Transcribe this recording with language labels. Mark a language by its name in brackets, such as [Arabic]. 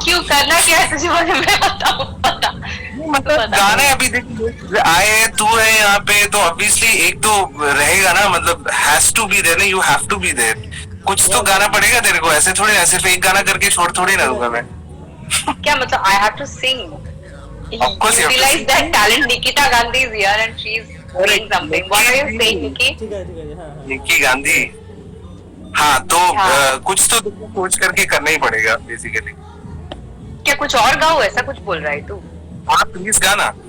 [Hindi] क्यों करना क्या है तुझे, मैं बताऊं. मतलब गाने अभी आए, तू है यहाँ पे, तो ऑब्वियसली एक तो रहेगा ना, मतलब [English] has to be there [Hindi] ना, you have to be there. कुछ तो गाना पड़ेगा तेरे को, ऐसे थोड़ी, ऐसे एक गाना करके छोड़ थोड़ी ना दूंगा मैं. क्या मतलब [English] I have to sing? Of course you have to Utilize sing. that talent. Nikita Gandhi is here and she's doing something. What are you saying, Nikki? [Hindi] Nikki Gandhi. हाँ, तो कुछ तो सोच करके करना ही पड़ेगा बेसिकली. क्या कुछ और गाओ, ऐसा कुछ बोल रहा है तू? हाँ प्लीज गाना.